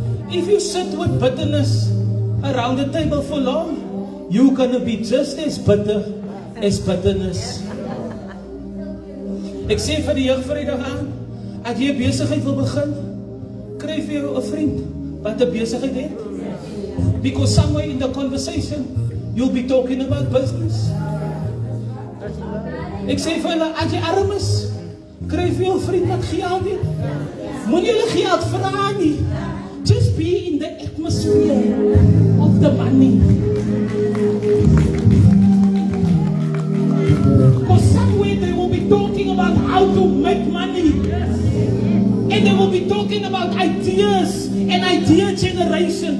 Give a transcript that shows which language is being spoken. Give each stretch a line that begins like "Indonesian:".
English: If you sit with bitterness around the table for long, you're gonna be just as bitter as bitterness.
Afrikaans: Ek sê vir die jeug Vrydag aan, as jy 'n besigheid wil begin, kry vir jou 'n vriend wat 'n besigheid het.
English: Because somewhere in the conversation, you'll be talking about business.
Afrikaans: Ek sê vir hulle, as jy arm is, kry vir jou 'n vriend wat geld het. Moenie hulle geld vra nie.
English: Just be in the atmosphere of the money. Because somewhere they will be talking about how to make money. And they will be talking about ideas and idea generation.